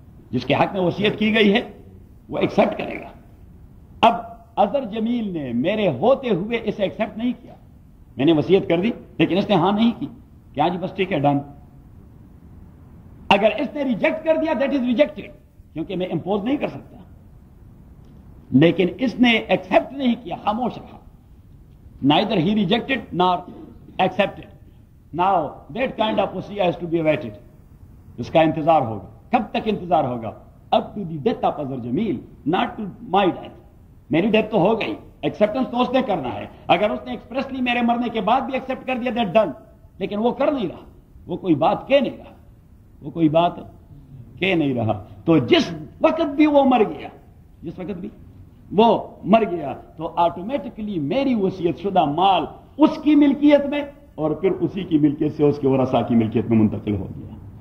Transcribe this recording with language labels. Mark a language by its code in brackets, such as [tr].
[ur] جس کے حق میں وصیت کی گئی ہے وہ ایکسپٹ کرے گا. اب اظہر جمیل نے میرے ہوتے ہوئے اسے ایکسپٹ نہیں کیا. میں نے وصیت کر دی لیکن اس نے ہاں نہیں کی. کیا جی بس ٹھیک ہے ڈن. اگر اس نے ریجیکٹ کر دیا [en] that is rejected, [ur] کیونکہ میں امپوز نہیں کر سکتا. لیکن اس نے ایکسپٹ نہیں کیا, خاموش رہا. [en] neither he rejected nor accepted. Now that kind of wasiya has to be awaited. [ur] اس کا انتظار ہوگا. کب تک انتظار ہوگا؟ [en] up to the death of Azhar Jamil, not to my death. [ur] میری ڈیتھ تو ہو گئی, ایکسپٹنس تو اس نے کرنا ہے. اگر اس نے ایکسپریسلی میرے مرنے کے بعد بھی ایکسپٹ کر دیا دیٹ ڈن, لیکن وہ کر نہیں رہا, وہ کوئی بات کہہ نہیں رہا, وہ کوئی بات کہہ نہیں رہا. تو جس وقت بھی وہ مر گیا, جس وقت بھی وہ مر گیا تو آٹومیٹکلی میری وصیت شدہ مال اس کی ملکیت میں اور پھر اسی کی ملکیت سے اس کے ورثاء کی ملکیت میں منتقل ہو گیا.